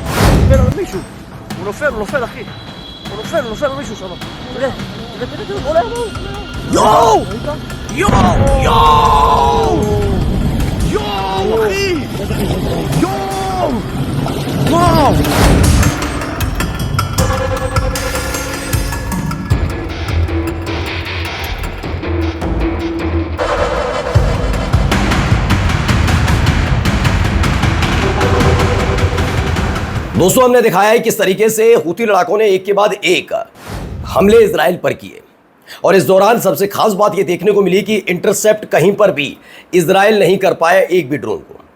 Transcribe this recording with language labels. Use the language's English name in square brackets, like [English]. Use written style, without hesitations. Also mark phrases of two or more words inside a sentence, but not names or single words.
[Hebrew] נופל על מישהו. הוא נופל אחי. הוא נופל על מישהו שם. תראה, הוא עולה. יואו! יואו, אחי! יואו! וואו! [Hindi] दोस्तों, हमने दिखाया है किस तरीके से हूती लड़ाकों ने एक के बाद एक हमले इजराइल पर किए और इस दौरान सबसे खास बात यह देखने को मिली कि इंटरसेप्ट कहीं पर भी इजराइल नहीं कर पाया एक भी ड्रोन को।